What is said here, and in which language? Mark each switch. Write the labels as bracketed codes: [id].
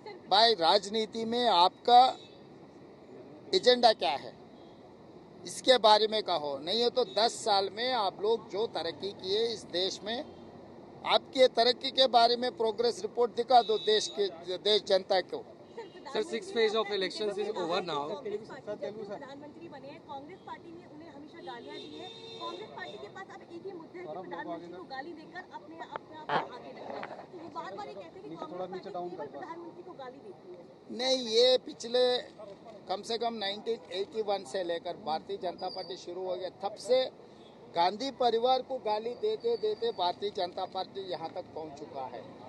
[hi] भाई राजनीति में आपका एजेंडा क्या है, इसके बारे में कहो। नहीं है तो 10 साल में आप लोग जो तरक्की किए इस देश में, आपके तरक्की के बारे में प्रोग्रेस रिपोर्ट दिखा दो देश जनता को। [en] Sir, 6th phase of elections is over now. [hi] प्रधानमंत्री बने हैं, कांग्रेस पार्टी ने उन्हें हमेशा गालियां दी है। कांग्रेस पार्टी के पास अब एक ही मुद्दा है कि प्रधानमंत्री को गाली देकर अपने आप आगे रखना है। तो वो बार-बार ये कहते हैं कि कांग्रेस पार्टी केवल प्रधानमंत्री को गाली देती है। नहीं, ये पिछले कम से कम 1981 से लेकर भारतीय जनता पार्टी शुरू हो गया, तब से गांधी परिवार को गाली देते देते भारतीय जनता पार्टी यहाँ तक पहुँच चुका है।